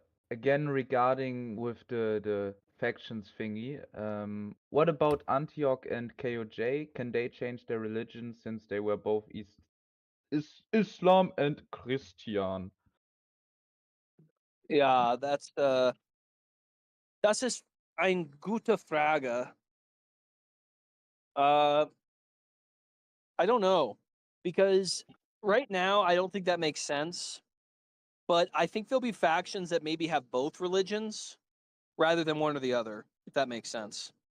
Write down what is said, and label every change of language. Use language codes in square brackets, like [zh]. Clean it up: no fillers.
[en] Again, regarding with the factions thingy, what about Antioch and KOJ? Can they change their religion since they were both Islam and Christian? [de] Ja, das ist eine gute Frage. [en] I don't know, because right now I don't think that makes sense. But I think there'll be factions that maybe have both religions rather than one or the other, if that makes sense.